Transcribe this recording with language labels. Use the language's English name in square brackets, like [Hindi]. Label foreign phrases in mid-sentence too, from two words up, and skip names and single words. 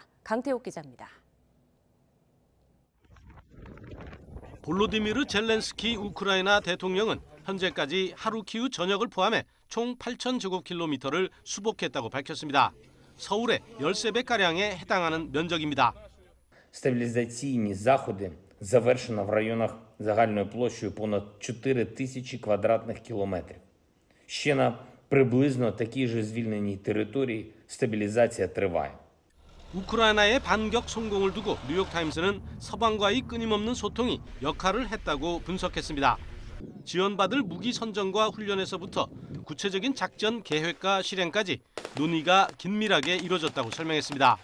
[Korean] 강태욱 기자입니다. 볼로디미르 젤렌스키 우크라이나 대통령은 현재까지 하르키우 전역을 포함해 총 8,000제곱킬로미터를 수복했다고 밝혔습니다. 서울의 13배가량에 해당하는 면적입니다. [Ukrainian] Стабілізаційні заходи завершено в районах загальною площею понад 4 тисячі квадратних кілометрів. Ще на приблизно такій же звільненій території стабілізація триває. [Korean] 우크라이나의 반격 성공을 두고 뉴욕타임스는 서방과의 끊임없는 소통이 역할을 했다고 분석했습니다. 지원받을 무기 선정과 훈련에서부터 구체적인 작전 계획과 실행까지 논의가 긴밀하게 이루어졌다고 설명했습니다.